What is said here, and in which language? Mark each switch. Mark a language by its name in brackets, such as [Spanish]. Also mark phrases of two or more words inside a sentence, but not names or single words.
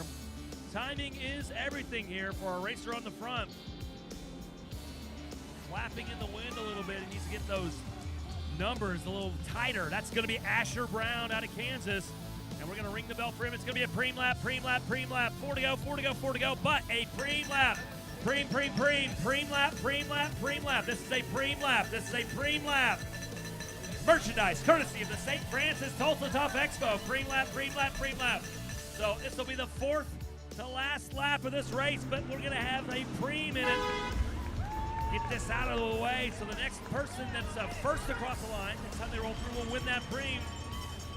[English] Timing is everything here for our racer on the front. Flapping in the wind a little bit. He needs to get those numbers a little tighter. That's going to be Asher Brown out of Kansas. And we're going to ring the bell for him. It's going to be a preem lap. 4 to go, but a preem lap. Preem lap. This is a preem lap. Merchandise, courtesy of the St. Francis Tulsa Tough Expo. Preem lap. So this will be the 4th to last lap of this race, but we're going to have a preem in it. Get this out of the way so the next person that's first across the line, next time they roll through, will win that preem.